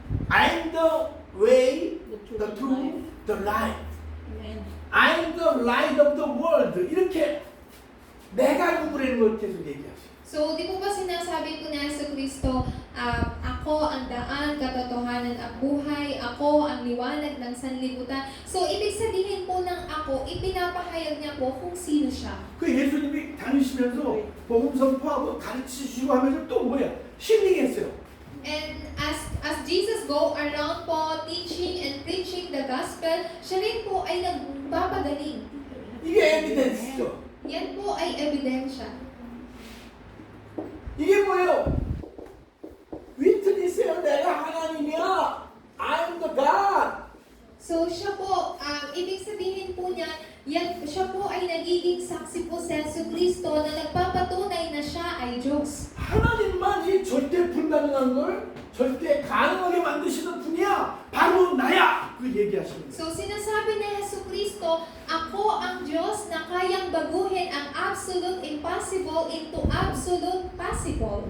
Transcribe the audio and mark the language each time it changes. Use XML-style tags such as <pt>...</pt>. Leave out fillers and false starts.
<en>I'm the way, the truth, the life. Amen. I'm the light of the world.</en> <ko>이렇게 내가 누구라는 걸 계속 얘기하시죠.</ko> <tl>So, di po ba sinasabi po na sa Kristo, ako ang daan, katotohanan at buhay, ako ang liwanag ng sanlibutan. So, ibig sabihin po ng ako, ipinapahayag niya po kung sino siya.</tl> <ko>그 예수님이 다니시면서 복음 선포하고 가르치시고 하면서 또 뭐야? 힐링했어요.</ko> <en>And as Jesus go around po teaching and preaching the gospel,</en> <tl>siya rin po ay nagpapagaling.</tl> <ko>이게 에비던스죠.</ko> <tl>Yan po ay ebidensya.</tl> <ko>이게 뭐예요? 위트니스예요. 내가 하나님이야.</ko> <en>I'm the God.</en> <tl>So siya po, ibig sabihin po niya, siya po ay nagiging saksi po sa Yesu Kristo na nagpapatunay na siya ay Diyos.</tl> <ko>하나님만이 절대 불가능한 걸 절대 가능하게 만드시는 분이야. 바로 나야. 그 얘기하시는 거예요.</ko> <tl>So sinasabi ni Yesu Kristo, ako ang Diyos na kayang baguhin ang</tl> <en>absolute impossible into absolute possible.</en>